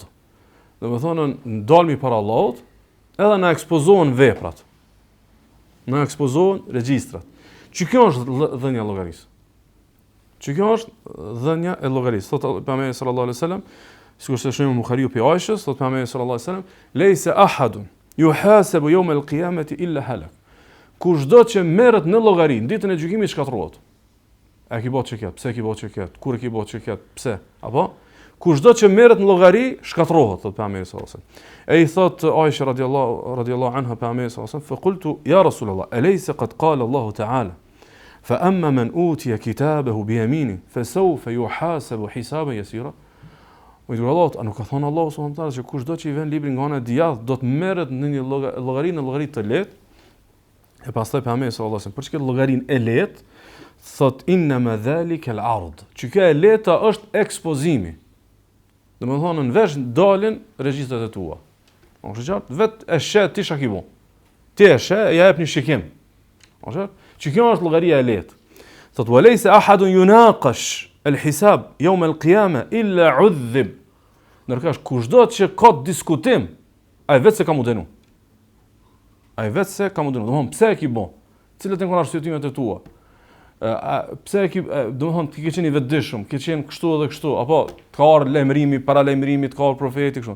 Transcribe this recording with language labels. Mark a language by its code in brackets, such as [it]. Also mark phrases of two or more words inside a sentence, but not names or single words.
[sq] Domethënë ndalmi para Allahut, edhe na ekspozohen veprat. Na ekspozohen regjistrat. Që kjo është dhënia e llogarisë. Që kjo është dhënia e llogarisë. Thotë pejgamberi [ar] صلى الله عليه وسلم, [sq] sikur se shembull Buhariu pe Aishës, thotë pejgamberi [ar] صلى الله عليه وسلم ليس أحد يحاسب يوم القيامة إلا هلك." [sq] Kushdo që merret në llogari në ditën e gjykimit shkatërrohet. A ki bëu çeket? Pse ki bëu çeket? Kur e ki bëu çeket? Pse? Apo kushdo që merret në llogari shkatërrohet, thotë pejgamberi [ar] صلى الله عليه وسلم. [sq] E i thotë [ar] Aisha رضي الله عنها pejgamberi صلى الله عليه وسلم فقلت يا رسول الله أليس قد قال الله تعالى فأما من أوتي كتابه بيمينه فسوف يحاسب حسابا يسيرا." [sq] O i dërguar Allah, nuk ka thënë Allahu [ar] سبحانه وتعالى [sq] që kushdo që i vën librin nga ana e djathtë do të merret në një llogari të lehtë. E pastaj pejgamberi [ar] صلى الله عليه وسلم [sq] për çka llogarinë e lehtë, thot [ar] إنما ذلك العرض. [sq] Që kjo e lehta është ekspozimi. Domethënë në vesh dalin regjistrat e tua. Është qartë, vetë e sheh ti çka ke bën. Ti e sheh, ja jep një shikim. Është qartë? Që kjo është llogaria e lehtë. [ar] Thot وليس أحد يناقش الحساب يوم القيامة إلا عذب. [sq] Ndërkohë kushdo që ka diskutim, ai vetë se ka mundenu. Ai vetë se ka mundenu. Domthon pse e ke bën? Cilat janë arsyetumet e tua? Pse e ke, domthon ti ke qenë i vetëdijshëm, ke qenë kështu edhe kështu, apo ka ardhur lajmërimi, para lajmërimit ka ardhur profeti kështu.